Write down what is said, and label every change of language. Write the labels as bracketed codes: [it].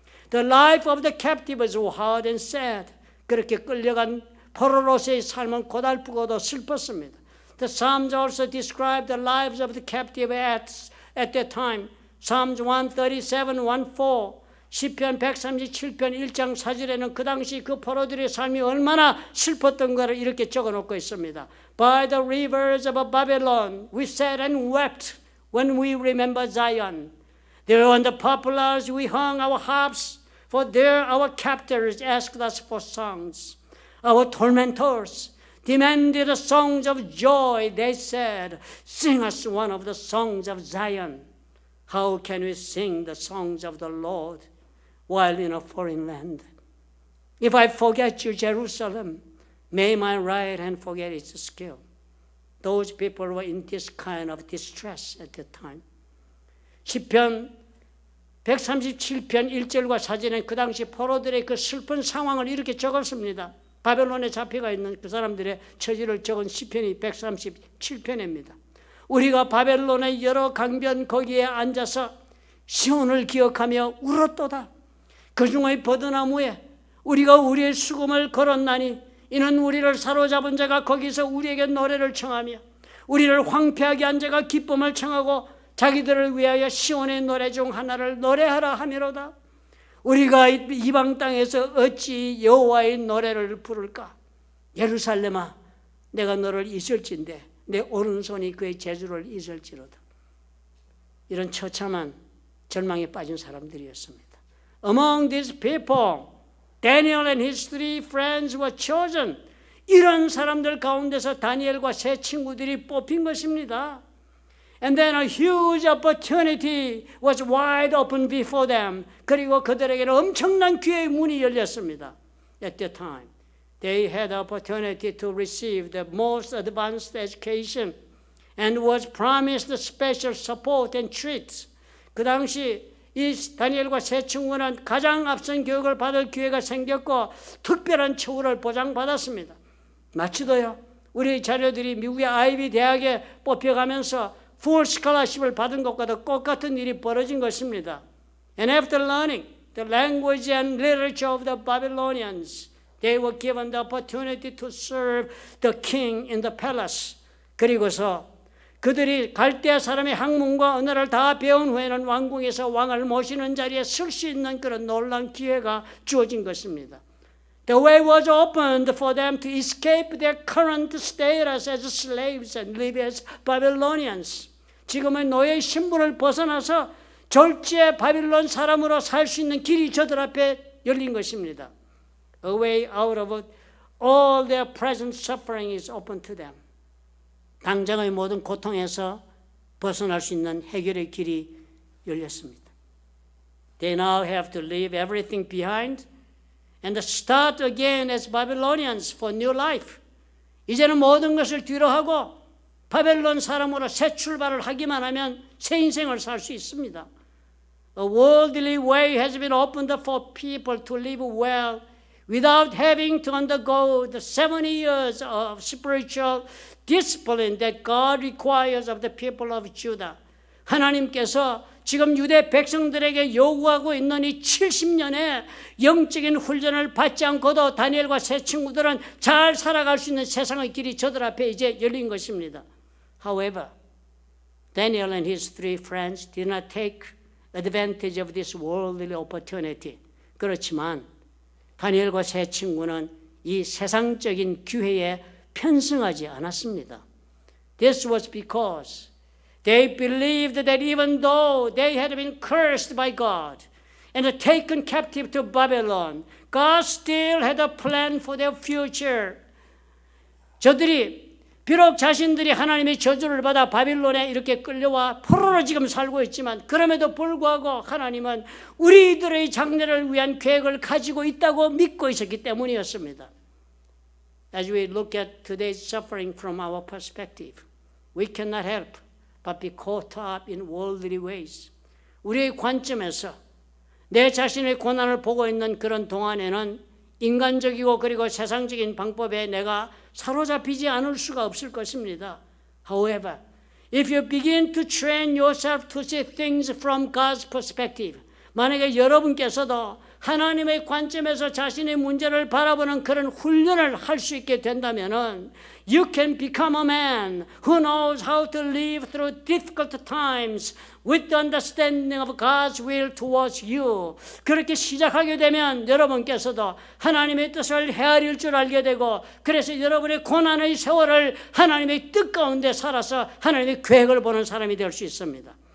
[en] The life of the captive was hard and sad. [ko] 그렇게 끌려간 포로로서의 삶은 고달프고도 슬펐습니다. [en] The Psalms also describe the lives of the captive at that time. Psalms 137, 1-4. [ko] 시편 137편 1장 4절에는 그 당시 그 포로들의 삶이 얼마나 슬펐던 것을 이렇게 적어놓고 있습니다. [en] By the rivers of Babylon, we sat and wept when we remember Zion. There on the poplars we hung our harps, for there our captors asked us for songs. Our tormentors demanded songs of joy. They said, sing us one of the songs of Zion. How can we sing the songs of the Lord while in a foreign land? If I forget you, Jerusalem, may my right hand forget its skill. Those people were in this kind of distress at that time. [ko] 시편 137편 1절과 4절은 그 당시 포로들의 그 슬픈 상황을 이렇게 적었습니다. 바벨론에 잡혀가 있는 그 사람들의 처지를 적은 시편이 137편입니다. 우리가 바벨론의 여러 강변 거기에 앉아서 시온을 기억하며 울었도다. 그 중의 버드나무에 우리가 우리의 수금을 걸었나니 이는 우리를 사로잡은 자가 거기서 우리에게 노래를 청하며 우리를 황폐하게 한 자가 기쁨을 청하고 자기들을 위하여 시온의 노래 중 하나를 노래하라 하미로다. 우리가 이방 땅에서 어찌 여호와의 노래를 부를까? 예루살렘아, 내가 너를 잊을진데 내 오른손이 그의 재주를 잊을지로다. 이런 처참한 절망에 빠진 사람들이었습니다. [en] Among these people, Daniel and his three friends were chosen. [ko] 이런 사람들 가운데서 다니엘과 세 친구들이 뽑힌 것입니다. [en] And then a huge opportunity was wide open before them. [ko] 그리고 그들에게는 엄청난 기회의 문이 열렸습니다. [en] At that time, they had the opportunity to receive the most advanced education and was promised special support and treats. [ko] 그 당시 이 다니엘과 세 친구는 가장 앞선 교육을 받을 기회가 생겼고 특별한 처우를 보장받았습니다. 마치도요, 우리 자녀들이 미국의 아이비 대학에 뽑혀가면서 full scholarship을 받은 것과도 똑같은 일이 벌어진 것입니다. [en] And after learning the language and literature of the Babylonians, they were given the opportunity to serve the king in the palace. [ko] 그리고서 그들이 갈대아 사람의 학문과 언어를 다 배운 후에는 왕궁에서 왕을 모시는 자리에 설 수 있는 그런 놀라운 기회가 주어진 것입니다. [en] The way was opened for them to escape their current status as slaves and live as Babylonians. [ko] 지금의 노예의 신분을 벗어나서 졸지에 바빌론 사람으로 살 수 있는 길이 저들 앞에 열린 것입니다. [en] A way out of all their present suffering is open to them. [ko] 당장의 모든 고통에서 벗어날 수 있는 해결의 길이 열렸습니다. [en] They now have to leave everything behind and start again as Babylonians for new life. [ko] 이제는 모든 것을 뒤로 하고 바벨론 사람으로 새 출발을 하기만 하면 새 인생을 살 수 있습니다. [en] A worldly way has been opened up for people to live well without having to undergo the 70 years of spiritual discipline that God requires of the people of Judah. [ko] 하나님께서 지금 유대 백성들에게 요구하고 있는 이 70년의 영적인 훈련을 받지 않고도 다니엘과 세 친구들은 잘 살아갈 수 있는 세상의 길이 저들 앞에 이제 열린 것입니다. [en] However, Daniel and his three friends did not take advantage of this worldly opportunity. [ko] 그렇지만 다니엘과 세 친구는 이 세상적인 기회에 편승하지 않았습니다. [en] This was because they believed that even though they had been cursed by God and taken captive to Babylon, God still had a plan for their future. [ko] 저들이 비록 자신들이 하나님의 저주를 받아 바빌론에 이렇게 끌려와 포로로 지금 살고 있지만 그럼에도 불구하고 하나님은 우리들의 장래를 위한 계획을 가지고 있다고 믿고 있었기 때문이었습니다. [en] as we look at today's suffering from our perspective. We cannot help but be caught up in worldly ways. [ko] 우리의 관점에서 내 자신의 고난을 보고 있는 그런 동안에는 인간적이고 그리고 세상적인 방법에 내가 사로잡히지 않을 수가 없을 것입니다. [en] However, if you begin to train yourself to see things from God's perspective, [ko] 만약에 여러분께서도 하나님의 관점에서 자신의 문제를 바라보는 그런 훈련을 할 수 있게 된다면은 [en] you can become a man who knows how to live through difficult times with the understanding of God's will towards you. [ko] 그렇게 시작하게 되면 여러분께서도 하나님의 뜻을 헤아릴 줄 알게 되고 그래서 여러분의 고난의 세월을 하나님의 뜻 가운데 살아서 하나님의 계획을 보는 사람이 될 수 있습니다.